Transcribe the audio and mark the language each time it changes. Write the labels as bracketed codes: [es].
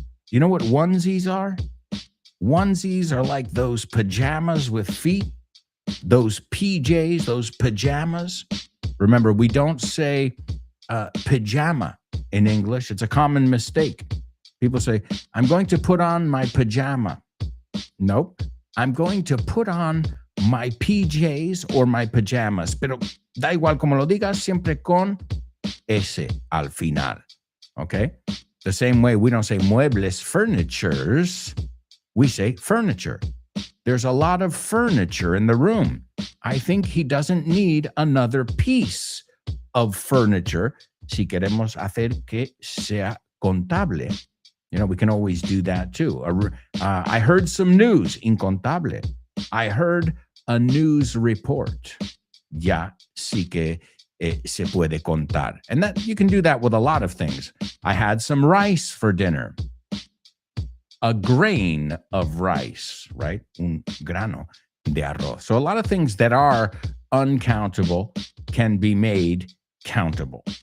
[en] You know what onesies are? Onesies are like those pajamas with feet, those PJs, those pajamas. Remember, we don't say pajama in English. It's a common mistake. People say, I'm going to put on my pajama. Nope. I'm going to put on my PJs or my pajamas. [es] Pero da igual como lo digas, siempre con ese al final. [en] Okay? The same way we don't say muebles, furnitures. We say furniture. There's a lot of furniture in the room. I think he doesn't need another piece of furniture [es] si queremos hacer que sea contable. [en] You know, we can always do that too. I heard some news, incontable. I heard a news report. [es] Ya sí que se puede contar. [en] And that you can do that with a lot of things. I had some rice for dinner. A grain of rice, right? [es] Un grano de arroz. [en] So a lot of things that are uncountable can be made countable.